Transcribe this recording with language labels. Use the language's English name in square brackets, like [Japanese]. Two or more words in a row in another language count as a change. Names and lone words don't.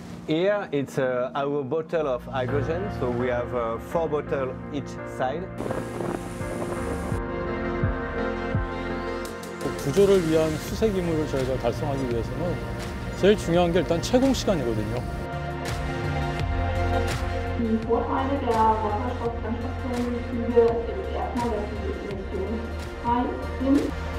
[English] Here it's our bottle of hydrogen, so we have 4 bottles each side. [Korean] 구조를 위한 수색 임무를 저희가 달성하기 위해서는 제일 중요한 게 일단 채공 시간이거든요. [German] Die Vorteile der Wasserstoffbrennstoffzellenflüge ist erstmal, dass sie emissionsfrei sind.